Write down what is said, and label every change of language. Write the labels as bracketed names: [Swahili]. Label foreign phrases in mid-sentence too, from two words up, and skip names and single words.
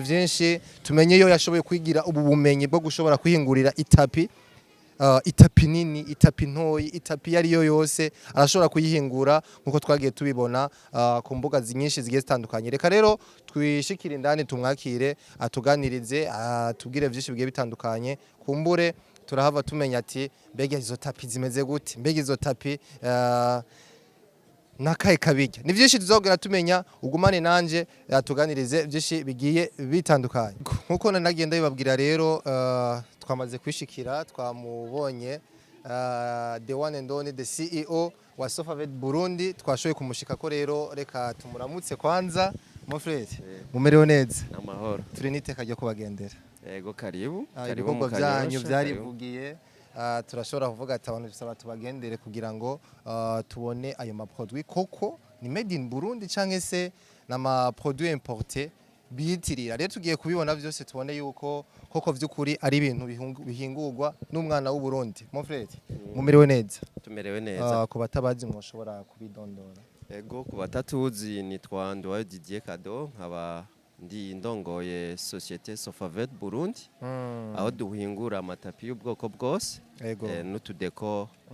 [Rundi] vyinshi tumenye yo yashoboye kwigira ubu bumenyi bwo gushobora kwihingurira itapi itapi nini itapi ntoyi itapi yariyo yose arashobora kuyihingura nkuko twagiye tubibona ku mbuga nyinshi zigiye zitandukanye reka rero twishikira indani tumwakire atuganirize atubwire vyinshi bigiye bitandukanye kumbure turahava tumenya ati mbega izo tapi zimeze gute mbega izo tapi nakaye kabijya ni vyinshi tuzogera tumenya ugumane nanje atuganirize vyinshi bigiye bitandukanye nkuko nagenda bibabwira rero twamaze kwishikira twamubonye [English] the one and only the CEO [Rundi] wa Sofavet Burundi twashoye kumushika ko rero reka tumuramutse kwanza [French] mon frère [Rundi] mumerewe neza amahoro turi niteka ryo kubagendera yego karibu ibikorwa byanyu byarivugiye turashobora kuvuga ati abantu bisaba tubagendere kugira ngo tubone ayo ma produit koko ni [English] made in Burundi [Rundi] canke se na ma [French] produit importé [Rundi] biyitirira. Rero tugiye kubibona byose tubone yuko koko vy'ukuri ari ibintu bihingurwa n'umwana w'u Burundi. [French] Mon frère, [Rundi] mumerewe neza? tumerewe neza. Ku batabazi mwoshobora kubidondora. Ego ku batatuzi nitwa Nduwayo Didier Kado, nkaba ndi ndongoye societe Sofavet Burundi, aho duhingura amatapi y'ubwoko bwose n'utudeko.